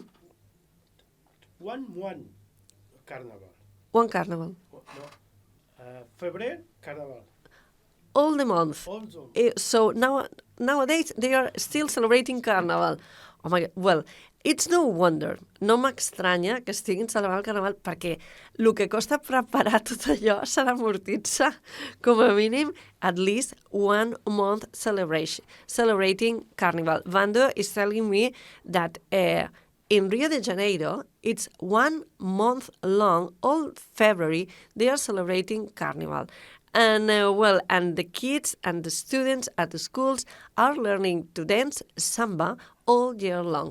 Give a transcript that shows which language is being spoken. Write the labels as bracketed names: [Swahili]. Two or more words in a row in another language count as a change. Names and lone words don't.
[English] One carnival. One carnival. February, carnival. All the month. So nowadays they are still celebrating Carnival. Oh my God. Well, it's no wonder. [Catalan] No m'estranya que estiguin celebrant el Carnaval perquè el que costa preparar tot allò s'ha d'amortitzar. Com a mínim, [English] at least 1 month celebrating Carnival. Vando is telling me that in Rio de Janeiro, it's 1 month long, all February, they are celebrating Carnival. And and the kids and the students at the schools are learning to dance samba all year long.